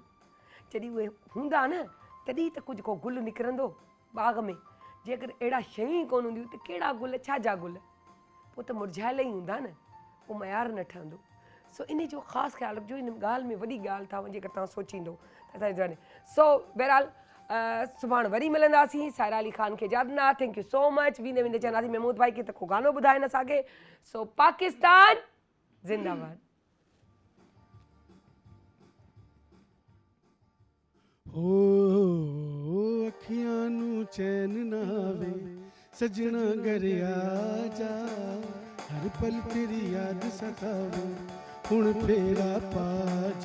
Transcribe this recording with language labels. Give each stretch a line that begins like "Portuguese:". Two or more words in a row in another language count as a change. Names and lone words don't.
Sindhi: जॾहिं उहे हूंदा न, तॾहिं त कुझु को गुल निकिरंदो बाग़ में, जेकर अहिड़ा शयूं ई कोन हूंदियूं त कहिड़ा गुल, छा जा गुल, पोइ त मुरझायल ई हूंदा न, पोइ मयार न ठहंदो। सो इन जो ख़ासि ख़्यालु रखिजो, इन ॻाल्हि में वॾी ॻाल्हि अथव जेकर तव्हां सोचींदो त असांजे जाने। सो बहरहाल सुभाणे वरी मिलंदासीं। सायरा अली ख़ान खे इजाज़त ना,
English: thank you so much.
Sindhi: वेंदे वेंदे चवंदासीं महमूद भाई खे त को गानो ॿुधाइनि असांखे। सो पाकिस्तान ज़िंदाबाद।
Punjabi: ਹੋ ਅੱਖੀਆਂ ਨੂੰ ਚੈਨ ਨਾ ਆਵੇ ਸੱਜਣਾ ਘਰ ਆ ਜਾ, ਹਰ ਪਲ ਤੇਰੀ ਯਾਦ ਸਤਾਵੇ ਹੁਣ ਫੇਰਾ ਪਾ ਜਾ।